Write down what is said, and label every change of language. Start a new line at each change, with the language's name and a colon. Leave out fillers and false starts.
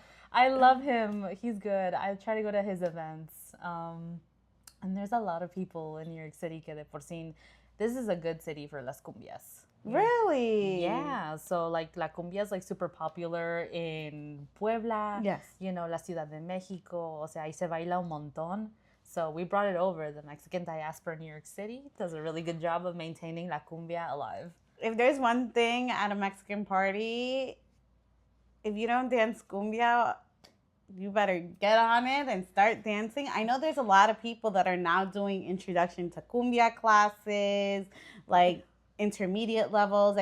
English: I love him. He's good. I try to go to his events. And there's a lot of people in New York City
Spanish: que de por sí,
English: this is a good city for las cumbias. Really? Yeah, so like la cumbia is like super popular in Puebla, Yes.
Spanish: la Ciudad de México, o sea, ahí se baila un montón.
English: So we brought it over. The Mexican diaspora in New York City does a really good job of maintaining la cumbia alive. If there's one thing at a Mexican party, if you don't dance cumbia, you better get on it and start dancing. I know there's a lot of people that are now doing introduction to cumbia classes, like intermediate levels.